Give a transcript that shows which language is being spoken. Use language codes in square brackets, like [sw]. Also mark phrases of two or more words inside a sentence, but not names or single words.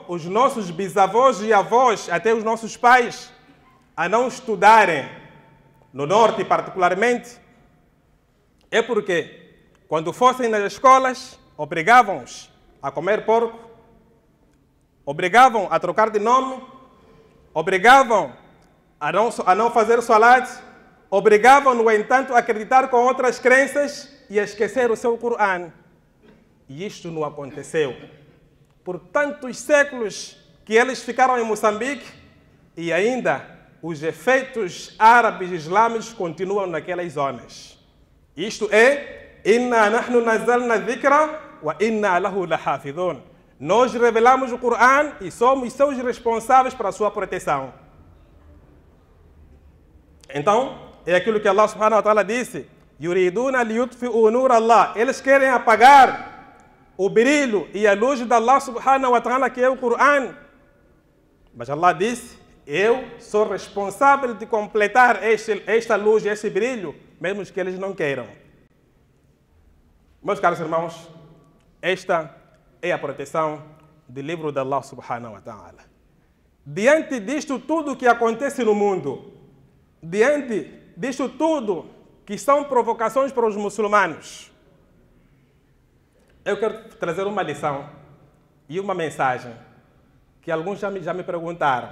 [pt] os nossos bisavós e avós, até os nossos pais, a não estudarem, no norte particularmente, é porque, quando fossem nas escolas, obrigavam-os a comer porco, obrigavam a trocar de nome, obrigavam a não fazer salat, obrigavam, no entanto, a acreditar com outras crenças e a esquecer o seu Corão. E isto não aconteceu. Por tantos séculos que eles ficaram em Moçambique e ainda os efeitos árabes e islâmicos continuam naquelas zonas. Isto é, [ar] إنا نحن نزلنا ذكرا وإنا له لحافظون. [pt] Nós revelamos o Corão e somos seus responsáveis para a sua proteção. Então, é aquilo que [ar] الله سبحانه وتعالى disse, يريدون ليطفئوا نور الله. [pt] Eles querem apagar o brilho e a luz de [ar] الله سبحانه وتعالى, [pt] que é o Corão. Mas Allah disse, eu sou responsável de completar esta luz, este brilho, mesmo que eles não queiram. Meus caros irmãos, esta é a proteção do livro de [ar] الله سبحانه وتعالى. [pt] Diante disto tudo que acontece no mundo, diante disto tudo que são provocações para os muçulmanos, eu quero trazer uma lição e uma mensagem que alguns já me perguntaram.